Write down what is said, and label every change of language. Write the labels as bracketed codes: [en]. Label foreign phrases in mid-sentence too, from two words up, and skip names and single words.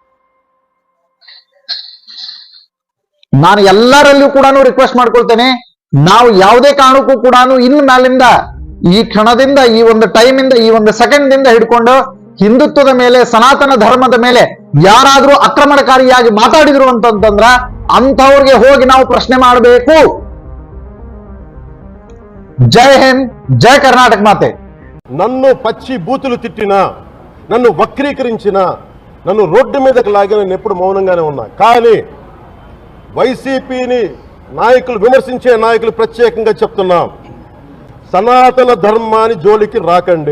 [kn] ನಾನು ಎಲ್ಲರಲ್ಲಿಯೂ ಕೂಡ ರಿಕ್ವೆಸ್ಟ್ ಮಾಡ್ಕೊಳ್ತೇನೆ, ನಾವು ಯಾವುದೇ ಕಾರಣಕ್ಕೂ ಕೂಡ ಇನ್ ಮೇಲಿಂದ, ಈ ಕ್ಷಣದಿಂದ, ಈ ಒಂದು ಟೈಮಿಂದ, ಈ ಒಂದು ಸೆಕೆಂಡ್ ಹಿಡ್ಕೊಂಡು ಹಿಂದುತ್ವದ ಮೇಲೆ, ಸನಾತನ ಧರ್ಮದ ಮೇಲೆ ಯಾರಾದ್ರೂ ಆಕ್ರಮಣಕಾರಿಯಾಗಿ ಮಾತಾಡಿದ್ರು ಅಂತಂದ್ರ ಅಂಥವ್ರಿಗೆ ಹೋಗಿ ನಾವು ಪ್ರಶ್ನೆ ಮಾಡಬೇಕು. ಜೈ ಹಿಂದ್, ಜೈ ಕರ್ಣಾಟಕ ಮಾತೆ. [te] నన్ను పచ్చి బూతులు తిట్టినా, నన్ను వక్రీకరించిన, నన్ను రోడ్డు మీదకి లాగిన నేను ఎప్పుడు మౌనంగానే ఉన్నా. కానీ వైసీపీని నాయకులు, విమర్శించే నాయకులు ప్రత్యేకంగా చెప్తున్నాం, సనాతన ధర్మాన్ని జోలికి రాకండి.